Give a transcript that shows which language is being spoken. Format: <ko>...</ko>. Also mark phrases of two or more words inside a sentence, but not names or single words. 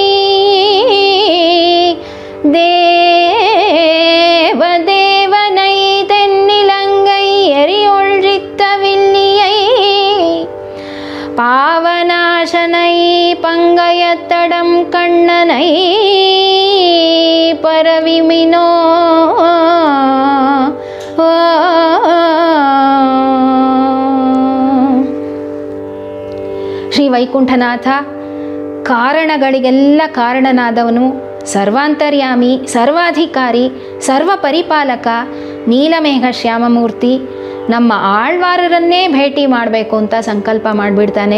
<ta>தேவதேவனை தென்னிலங்கை எரியுள்சித்த வில்லியை பாவநாசனை பங்கயத்தடம் கண்ணனை</ta> <kn>பரவிமினோ ಶ್ರೀ ವೈಕುಂಠನಾಥ ಕಾರಣಗಳಿಗೆಲ್ಲ ಕಾರಣನಾದವನು, ಸರ್ವಾಂತರ್ಯಾಮಿ, ಸರ್ವಾಧಿಕಾರಿ, ಸರ್ವ ಪರಿಪಾಲಕ ನೀಲಮೇಘ ಶ್ಯಾಮಮೂರ್ತಿ ನಮ್ಮ ಆಳ್ವಾರರನ್ನೇ ಭೇಟಿ ಮಾಡಬೇಕು ಅಂತ ಸಂಕಲ್ಪ ಮಾಡಿಬಿಡ್ತಾನೆ.</kn>